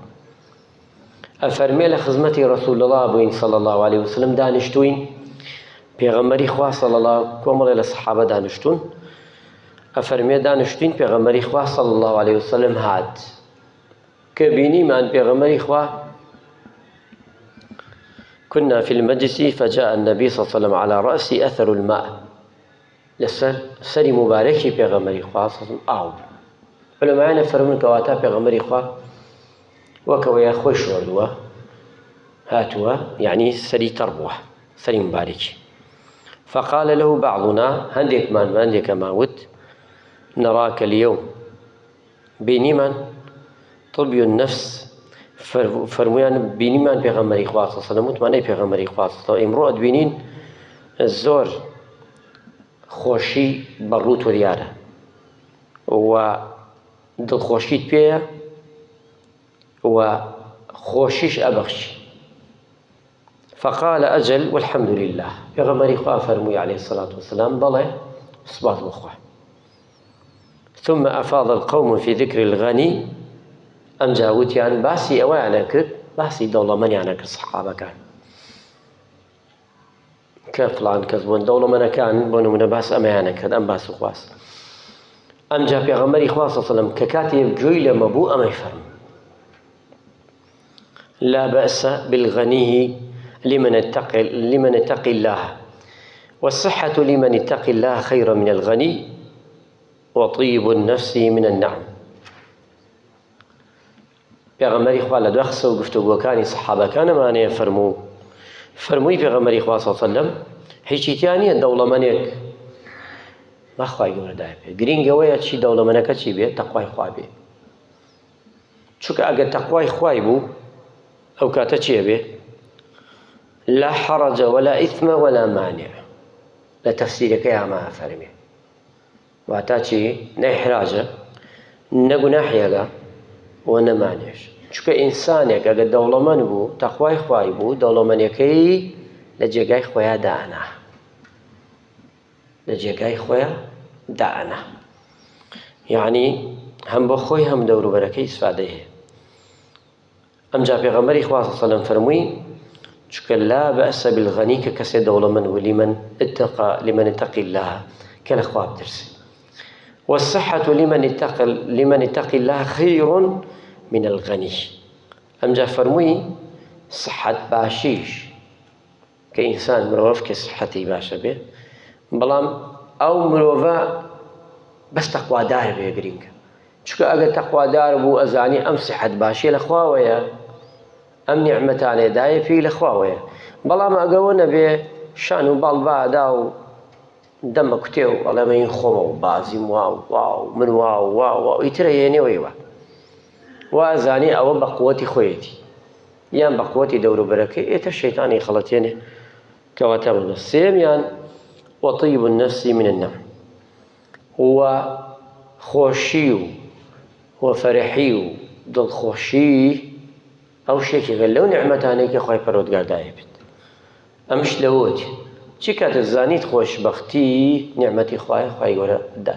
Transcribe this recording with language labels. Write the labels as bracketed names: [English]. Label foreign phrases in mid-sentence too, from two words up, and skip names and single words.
[Central Kurdish] ئەفەرمێ لە خزمەتی ڕەسوول الله بووین [Arabic] صلی الله عليه وسلم، [Central Kurdish] دانیشتووین پێغەمبەری خوا [Arabic] صلی الله، [Central Kurdish] کۆمەڵێ لە سەحابە دانیشتوون. ئەفەرمێ دانیشتوین پێغەمبەری خوا [Arabic] صلی الله عليه وسلم [Central Kurdish] هات، کە بینیمان پێغەمبەری خوا [Arabic] كنا في المجلس فجاء النبي صلى الله عليه وسلم على رأسي أثر الماء. [Central Kurdish] لەسەر سەری مبارەکی پێغەمبەری خوا ئاو. عولەمایانە فەرمون کەواتە پێغەمبەری خوا وەکەوەیە خۆی شۆردووە هاتووە، یعنی سەری تەڕ بووە، سەری مبارەکی. [Arabic] فقال له بعضنا، [Central Kurdish] هەندێکمان بە هەندێکەمان وت: [Arabic] نراك اليوم، [Central Kurdish] بینیمان [Arabic] طبي النفس [Central Kurdish] فەرمویان بینیمان پێغەمبەری خوا [Arabic] صلی الله علیه و سەلەم، [Central Kurdish] وتمانەی پێغەمبەری خوا ئێمڕۆ ئەتبینین زۆر خۆشی بەڕوت و دیارە و دڵخۆشیت پێیە و خۆشیش ئەبەخشی. [Arabic] فقال أجل والحمد لله. [Central Kurdish] پێغەمبەری خوا فەرمووی [Arabic] عليه الصلاة والسلام [Central Kurdish] بەڵێ سوپاس بۆ خوا. [Arabic] ثم أفاض القوم في ذكر الغني. [Central Kurdish] ئەم جا وتیان باسی ئەوەیانە کرد، باسی دەوڵەمەندیانە کرد سەحابەکان کە فڵان کەس بوون دەوڵەمەندەکان بۆ نمونە باس ئەمەیانە کرد، ئەم باس و خواست. ئەم جا پێغەمبەری خوا [Arabic] صلی الله علیه وسلم [Central Kurdish] کە کاتێ گوێی لەمە بوو ئەمەی فەرموو: [Arabic] لا بأس بالغني لمن اتقي الله والصحة لمن اتقي الله خير من الغني وطيب النفس من النعم. [Central Kurdish] پێغەمبەری خوا لە دوای قسە و گفتوگۆکانی سەحابەکانەمانەیە فەرمووی پێغەمبەری خوا [Arabic] صلی الله علیه وسلم [Central Kurdish] هیچی تیا نییە دەوڵەمەندێک با خوای گەورە دایە پێ، گرنگەوەیە چی دەوڵەمەندەکە چی بێ؟ تەقوای خوا بێ. چونکە ئەگەر تەقوای خوای بوو ئەو کاتە چیە بێ؟ [Arabic] لا حرج ولا إثم ولا مانع. [Central Kurdish] لە تەفسیرەکەی ئەمە فەرمێ واتە چی؟ نەیحراجە نەگوناحیەکە و نەمانێش. چونکە ئینسانێک ئەگەر دەوڵەمەند بوو تەقوای خوای بوو دەوڵەمەندیەکەی لە جێگای خۆیان دائەنا، لە جێگای خۆیان دائەنا، یعنی هەم بۆ خۆی هەم دەوروبەرەکەی ئیسفادەی هەیە. ئەمجا پێغەمبەری خوا [Arabic] صلی الله علیه وسلم [Central Kurdish] فەرمووی چونکە [Arabic] لا بأس بالغني [Central Kurdish] کە کەسێ دەوڵەمەند و [Arabic] لمن اتقي الله [Central Kurdish] کە لە خوا بترسێ، [Arabic] والصحة لمن اتقي الله خير من الغني. [Central Kurdish] ئەمجا فەرمووی صحت باشیش کە ئینسان مرۆڤ کە صحەتی باشە بێ، بەڵام ئەو مرۆڤە بەس تەقوادار بێ گرنگە. چونکە ئەگەر تەقوادار بوو ئەزانی ئەم صحت باشیە لە خواوەیە، ئەم نیعمەتانێ دایە پێی لە خواوەیە. بەڵام ئەگەوە نەبێ شان و باڵبادا و دەمە کوتێ و ئەڵێمە این خۆمە و بازیم وا و من وا و ئیترە هێنێەوەیوە وازانی ئەوە بە قووەتی خۆیەتی یان بە قووەتی دەوروبەرەکەی ئێتە شەیتانی خەڵەتێنێ کەواتە بڵێ. سێمیان [Arabic] وطيب النفس من النعم، [Central Kurdish] و خۆشی و فەرحی و دڵخۆشی ئەو شتێکێکە لەو نیعمەتانەی کە خوای پەروەردگار دایە بێت. ئەمش لەوەتی چی کاتە زانیت خۆشبەختی نیعمەتی خوای گەورە دات.